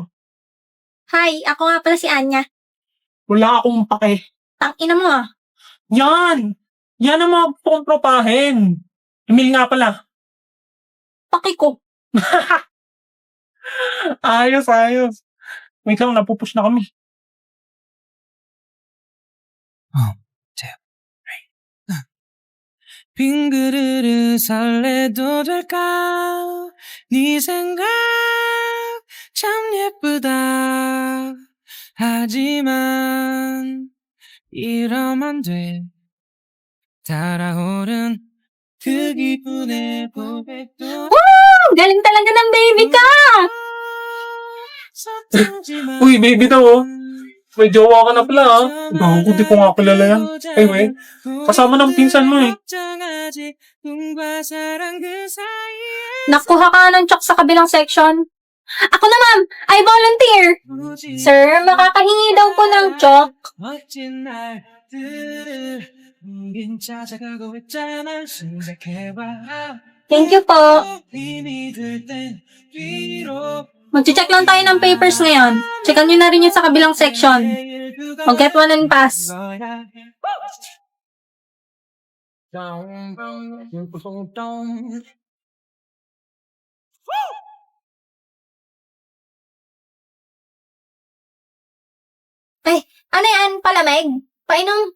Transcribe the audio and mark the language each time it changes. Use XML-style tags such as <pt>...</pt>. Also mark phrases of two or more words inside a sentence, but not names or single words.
<tl>Hi, ako nga pala si Anya. Wala akong pake. Tangina mo ah. Yan! Yan ang mga kontropahin. Emil nga pala. Paki ko. Ayos. Wait lang, napupush na kami.</tl> <ko>빈 그릇을 설레도 될까 네 생각 참 예쁘다 하지만 이러면 안 돼 달아오른 그 기분에 고백도</ko> <tl>Ang galing talaga ng baby ka! Uy, baby daw oh. May jowa ka na pala ha. Gago, di ko nga kilala yan. Anyway, kasama ng pinsan mo eh. Nakuha ka ng chok sa kabilang section. Ako na ma'am,</tl> <en>I volunteer.</en> <tl>Sir, makakahingi daw po ng chok.</tl> <en>Thank you po.</en> <tl>Mag-check lang tayo ng papers ngayon. Checkan nyo na rin yun sa kabilang section.</tl> <en>Mag-get one and pass.</en> <tl>Ay, ano yan? Palamig? Painom?</tl>